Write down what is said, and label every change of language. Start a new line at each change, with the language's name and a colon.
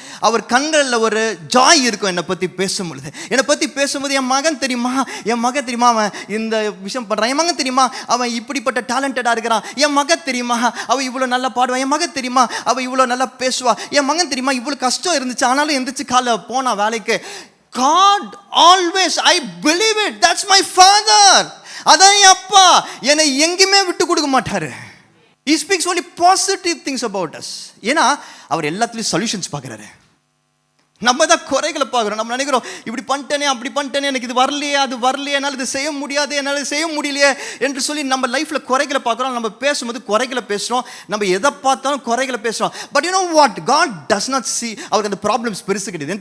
Tamil: அவர் கண்களில் ஒரு ஜாய் இருக்கும் என்னை பற்றி பேசும்பொழுது. என்னை பற்றி பேசும்போது என் மகன் தெரியுமா, அவன் இந்த விஷயம் பண்ணுறான், என் மகன் தெரியுமா அவன் இப்படிப்பட்ட டேலண்டடாக இருக்கிறான், என் மகன் தெரியுமா அவள் இவ்வளோ நல்லா பாடுவான், என் மகன் தெரியுமா அவள் இவ்வளோ நல்லா பேசுவா, என் மகன் தெரியுமா இவ்வளோ கஷ்டம் இருந்துச்சு ஆனாலும் எந்திரிச்சு காலை போனா வேலைக்கு.
English: God always, I believe it, that's my father.
Tamil: அதான் என் அப்பா, என்னை எங்கேயுமே விட்டு கொடுக்க மாட்டாரு.
English: He speaks only positive things about us.
Tamil: ஏன்னா அவர் எல்லாத்துலேயும் சொல்யூஷன்ஸ் பார்க்குறாரு. நம்ம தான் குறைகளை பார்க்குறோம். நம்ம நினைக்கிறோம் இப்படி பண்ணிட்டேனே அப்படி பண்ணிட்டேனே, எனக்கு இது வரலையே அது வரலையே, என்னால் இது செய்ய முடியாது, என்னால் செய்ய முடியலையே என்று சொல்லி நம்ம லைஃப்பில் குறைகளை பார்க்குறோம். நம்ம பேசும்போது குறைகளை பேசுகிறோம், நம்ம எதை பார்த்தாலும் குறைகளை பேசுகிறோம்.
English: But you know what, God does not see.
Tamil: அவருக்கு அந்த ப்ராப்ளம்ஸ் பெருசு கிடையாது.